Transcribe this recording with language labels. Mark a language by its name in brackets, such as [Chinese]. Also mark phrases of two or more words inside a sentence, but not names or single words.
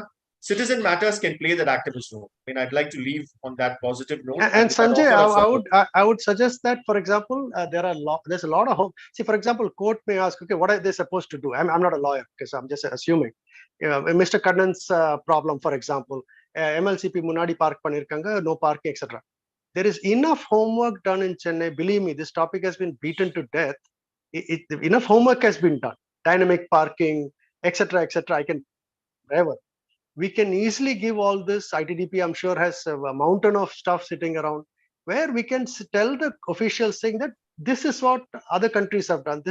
[English] Citizen Matters can play that activist role. I mean, I'd like to leave on that positive note. And Sanjay, I would suggest that, for example, there's a lot of hope. See, for example, court may ask, okay, what are they supposed to do? I'm not a lawyer, because I'm just assuming. Mr. Kannan's problem, for example, [Tamil] MLCP முன்னாடி park பண்ணிருக்காங்க, [English] no parking, etc. There is enough homework done in Chennai. Believe me, this topic has been beaten to death. Enough homework has been done. Dynamic parking, etc., etc. We can easily give all this. ITDP, I'm sure, has a mountain of stuff sitting around where we can tell the officials saying that this is what other countries have done.